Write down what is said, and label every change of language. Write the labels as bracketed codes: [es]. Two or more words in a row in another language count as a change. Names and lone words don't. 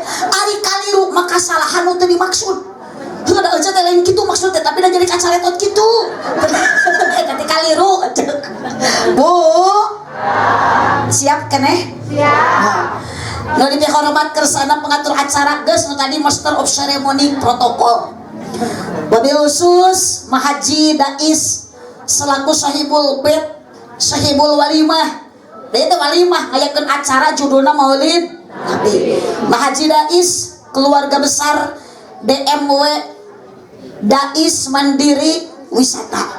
[su] Ari kaliru maka kesalahan nu teu dimaksud. Heuh da euceut teh lain kitu maksudnya tapi da jadi kacaletot kitu. Eta teh kaliru. Bu. Siap keneh? Siap. Nu dihormat kersana pengatur acara geus nu tadi [en] master of ceremony [su] protokol. [ar] وبالخصوص [su] Mah Haji Dais selaku [ar] صاحب البيت، صاحب الوليمة. [su] Da itu walimah ngayakeun acara judulna Maulid Nabi. Mah Haji Dais keluarga besar DMW Dais Mandiri Wisata.